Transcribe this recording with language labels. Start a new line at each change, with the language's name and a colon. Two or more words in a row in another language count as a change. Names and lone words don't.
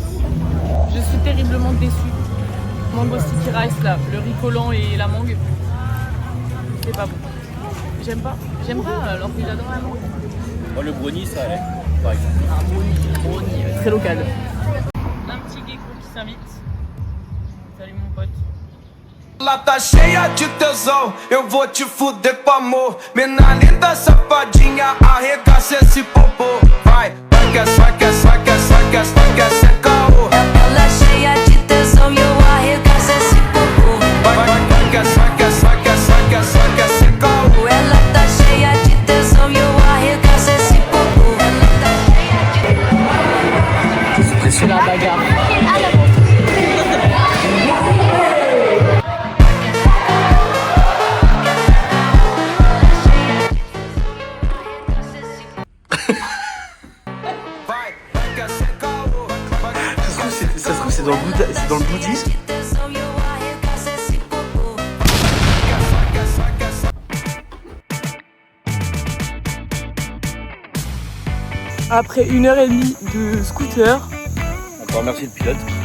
French: Je suis terriblement déçue.
English: Mango sticky rice
French: là, le riz collant et la mangue. C'est pas bon. J'aime pas alors qu'il adore la mangue. Moi, le brownie, ça allait, par exemple. Un brownie très local. Un petit gecko qui s'invite. Salut mon pote.
Portuguese: Ela tá cheia de tesão, eu vou te fuder com amor. Mina linda, safadinha, arregaça esse popô. Vai, vai que é, vai que é, vai que é, vai que é, vai que é, cê caô. Ela cheia de tesão e eu arregaço esse popô. Vai, vai que é, vai que é, vai que é, vai que é, vai que é, cê caô. Ela tá cheia de tesão e eu arregaço esse popô. Ela tá cheia de
French: C'est la bagarre.
Portuguese: Vai, vai que é, cê caô.
French: Ça se trouve, c'est dans le bouddhisme.
Portuguese: tesão e eu arregaço esse popô.
French: Après 1h30 de scooter, On peut remercier le pilote.